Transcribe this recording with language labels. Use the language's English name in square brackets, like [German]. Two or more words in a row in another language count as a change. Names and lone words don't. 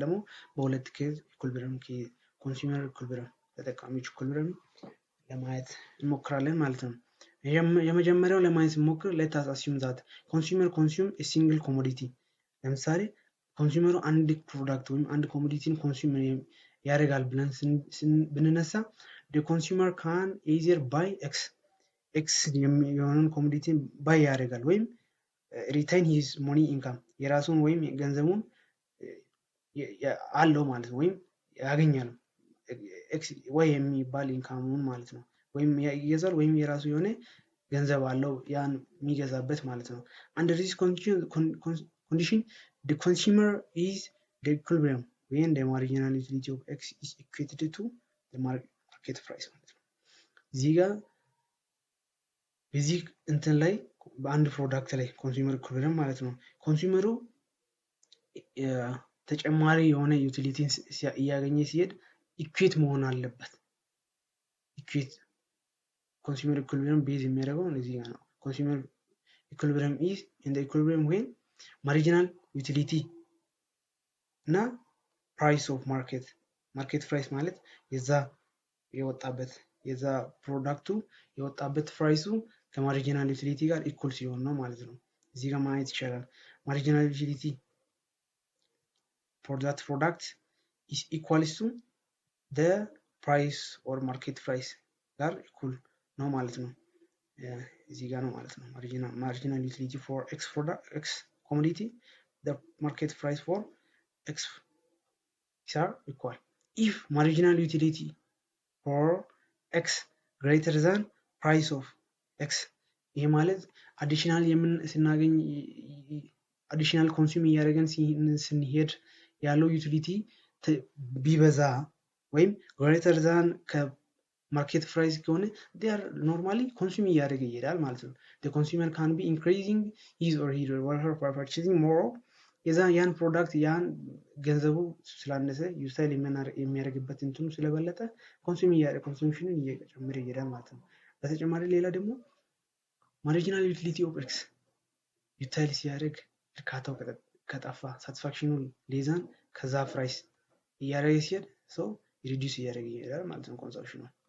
[Amharic] ደግሞ በሁለት ኬዝ [English] equilibrium case consumer equilibrium [Amharic] ተጠቃሚዎች ኢኩሊብሪየም ለማየት እንሞክራለን ማለት ነው። የመጀመሪያው ለማየት ስንሞክር [English] let us assume that consumer consume a single commodity [Amharic] ለምሳሌ ኮንሱመሩ አንድ ፕሮዳክት ወይም አንድ ኮሞዲቲን ኮንሱም ያደርጋል ብለን ብንነሳ [English] the consumer can either buy x [Amharic] የሆነን ኮሞዲቲን ባይ ያደርጋል ወይም [English] retain his money income [Amharic] የራሱን ወይም ገንዘቡን አለው ማለት ነው ወይም ያገኛል x ወይ የሚባል ኢንካሙን ማለት ነው ወይም ይገዛል ወይም የራሱ የሆነ ገንዘብ አለው ያን የሚገዛበት ማለት ነው። [English] under this condition the consumer is the equilibrium when the marginal utility of x is equated to the market price [Amharic] ማለት ነው። እዚህ ጋር በዚህ እንትን ላይ በአንድ ፕሮዳክት ላይ [English] consumer equilibrium [Amharic] ማለት ነው ኮንሱመሩ ተጨማሪ የሆነ ዩቲሊቲን እያገኘ ሲሄድ ኢኩዌት መሆን አለበት። [English] equate consumer equilibrium base [Amharic] የሚያደርገው እዚህ ጋር ነው። [English] consumer equilibrium is in the equilibrium when marginal utility [Amharic] እና [English] price of market price [Amharic] ማለት የዛ ፕሮዳክቱ የወጣበት ፕራይሱ [English] from marginal utility [Amharic] ጋር ኢኩል ሲሆን ነው ማለት ነው። እዚህ ጋር ማየት ይቻላል። [English] marginal utility for that product is equals to the price or market price [Amharic] ጋር ኢኩል ነው ማለት ነው። እዚህ ጋር ነው ማለት ነው። [English] marginal utility for x commodity the market price for x are equal. if marginal utility for x greater than price of x [Amharic] ይሄ ማለት አዲሽናል ስናገኝ [English] additional consume [Amharic] እያደረገን ስንሄድ ያለው ዩቲሊቲ ቢበዛ ወይም [English] greater than market price [Amharic] ከሆነ [English] they are normally [Amharic] ኮንሱም እያደረገ ይሄዳል ማለት ነው። [English] the consumer can be increasing his or her purchasing more [Amharic] የዛ ያን ፕሮዳክት ያን ገንዘቡ ስላነሰ ዩቲላይዝ የሚያደርግበት እንትኑ ስለበለጠ ኮንሱምሽንን እየጨመረ ይሄዳል ማለት ነው። በተጨማሪ ሌላ ደግሞ [English] marginal utility of x utilize [Amharic] ሲያደርግ እርካታው ከጠፋ ሳቲስፋክሽኑ ሌዛን ከዛ ፕራይስ እያደረገ ሲሄድ ሰው ሪዲዩስ እያደረገ ይሄዳል ማለት ነው። ኮንሰምፕሽኑ